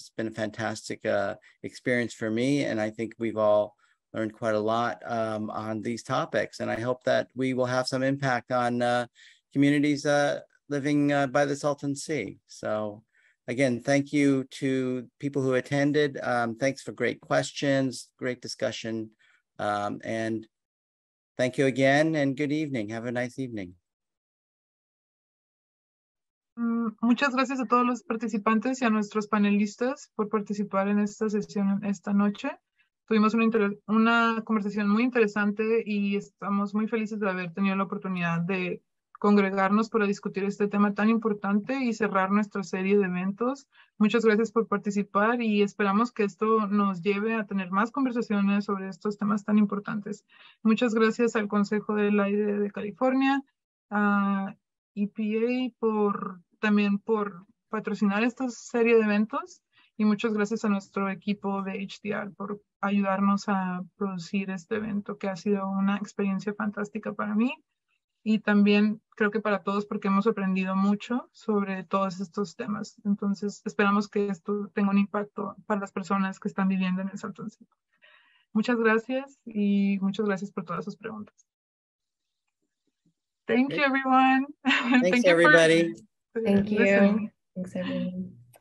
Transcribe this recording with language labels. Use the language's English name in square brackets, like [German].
[English] It's been a fantastic experience for me, and I think we've all learned quite a lot on these topics. And I hope that we will have some impact on communities living by the Salton Sea. So again, thank you to people who attended. Thanks for great questions, great discussion. And thank you again and good evening. Have a nice evening. [Spanish] Muchas gracias a todos los participantes y a nuestros panelistas por participar en esta sesión esta noche. Tuvimos una conversación muy interesante y estamos muy felices de haber tenido la oportunidad de congregarnos para discutir este tema tan importante y cerrar nuestra serie de eventos. Muchas gracias por participar y esperamos que esto nos lleve a tener más conversaciones sobre estos temas tan importantes. Muchas gracias al Consejo del Aire de California, a EPA también por patrocinar esta serie de eventos y muchas gracias a nuestro equipo de HDR por ayudarnos a producir este evento que ha sido una experiencia fantástica para mí y también creo que para todos porque hemos aprendido mucho sobre todos estos temas. Entonces esperamos que esto tenga un impacto para las personas que están viviendo en el Salton Sea. Muchas gracias y muchas gracias por todas sus preguntas. [English] Thank you, everyone. Thanks, everybody. Thank you. Thanks, everyone.